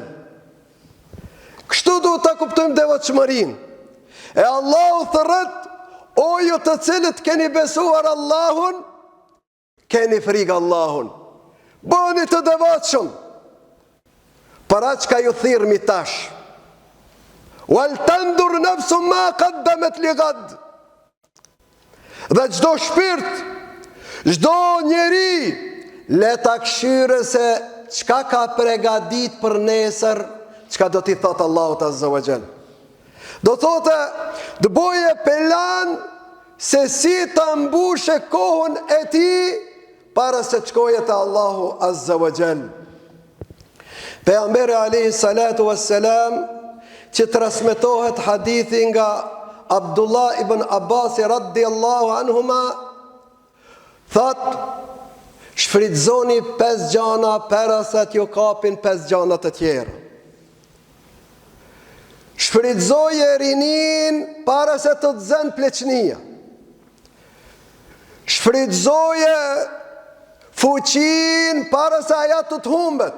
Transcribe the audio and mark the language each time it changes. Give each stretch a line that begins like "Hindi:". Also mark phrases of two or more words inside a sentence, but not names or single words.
Albanian: Kështu duhet ta kuptojmë devotshmërinë. E Allahu thërret, o ju të cilët keni besuar Allahun, keni frikë Allahun, bëni të devotshëm. Para çka ju thirrmi tash,
Arabic: ولتنظر نفس ما قدمت لغد.
Albanian: Dhe çdo shpirt, çdo njeri le ta këshyre se çka ka pregadit për nesër, çka do t'i thotë Allahut
Arabic: عز وجل.
Albanian: Do thotë, të boje plan se si ta mbushe kohën e ti para se të shkoje te Allahu
Arabic: عز وجل.
Albanian: Pejgamberi
Arabic: عليه الصلاة والسلام,
Albanian: që transmetohet hadithi nga Abdullah ibn Abbas
Arabic: رضي الله عنهما,
Albanian: thot, shfrytëzoni 5 gjana para se t'ju kapin 5 gjana të tjera. Shfrytëzoje rinin para se të të zënë pleqnia. Shfrytëzoje fuqin para se aja të të humbet.